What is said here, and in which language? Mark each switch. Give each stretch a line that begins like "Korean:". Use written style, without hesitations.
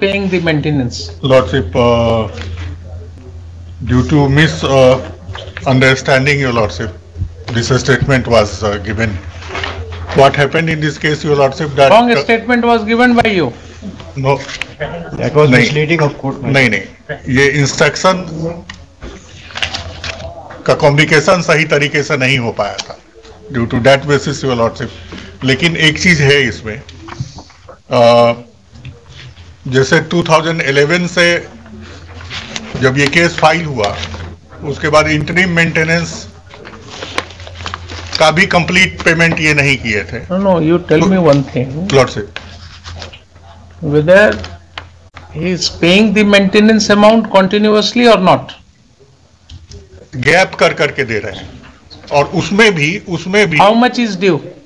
English: paying the maintenance. Lordship, due to misunderstanding, Your Lordship, this statement was given. What happened in this case, Your Lordship, that... Wrong statement was given by you. No, That was
Hindi: नहीं।
English: misleading of court. my Lord.
Hindi: नहीं, ये instruction का communication सही तरीके से नहीं हो पाया था,
English: Due to that basis, your lordship.
Hindi: लेकिन एक चीज है इसमें, जैसे 2011 से जब ये केस फाइल हुआ, उसके बाद इंटरिम मेंटेनेंस का भी कंप्लीट पेमेंट ये नहीं किए थे।
English: No, you tell me one thing. Lordship, Whether he is paying the maintenance amount continuously or not.
Hindi: Gap कर करके दे रहे हैं, और उसमें भी
English: How much is due?